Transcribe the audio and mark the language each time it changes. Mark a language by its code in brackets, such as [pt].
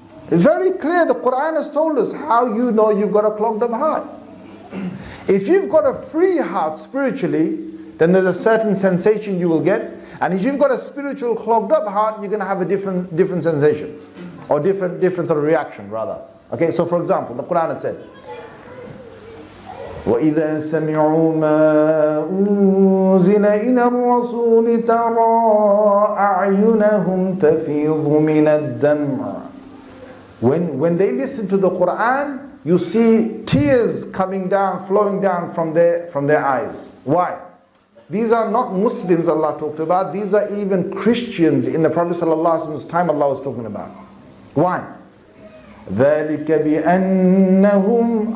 [en] It's very clear. The Quran has told us how you know you've got a clogged up heart. If you've got a free heart spiritually, then there's a certain sensation you will get. And if you've got a spiritual clogged up heart, you're going to have a different sensation. Or different sort of reaction rather. Okay, so for example, the Quran has said, [ar] وَإِذَا سَمِعُوا مَا أُنزِلَ إِلَى الرَّسُولِ تَرَى أَعْيُنَهُمْ تَفِيضُ مِنَ الدَّمْعِ. [en] When they listen to the Quran, you see tears coming down, flowing down from their eyes. Why? These are not Muslims Allah talked about. These are even Christians in the Prophet ﷺ's time Allah was talking about. Why? [ar] ذَلِكَ بِأَنَّهُمْ.